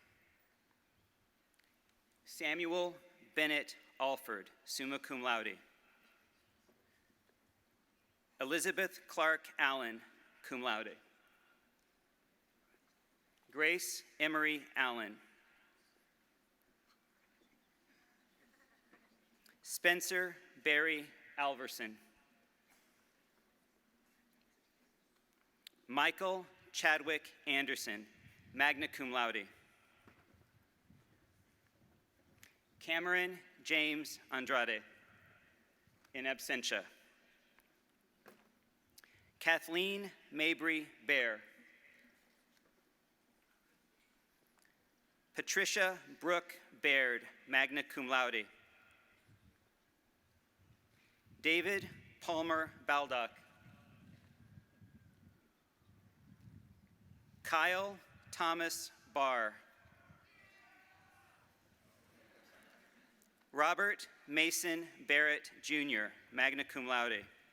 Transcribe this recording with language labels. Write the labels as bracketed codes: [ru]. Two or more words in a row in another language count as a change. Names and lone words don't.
[en] Samuel Bennett Alford, [la] summa cum laude. [en] Elizabeth Clark Allen, [la] cum laude. [en] Grace Emery Allen. Spencer Barry Alverson. Michael Chadwick Anderson, [la] magna cum laude. [en] Cameron James Andrade, [la] in absentia. [en] Kathleen Mabry Bear. Patricia Brooke Baird, [la] magna cum laude. [en] David Palmer Baldock. Kyle Thomas Barr. Robert Mason Barrett, [la] Jr., magna cum laude.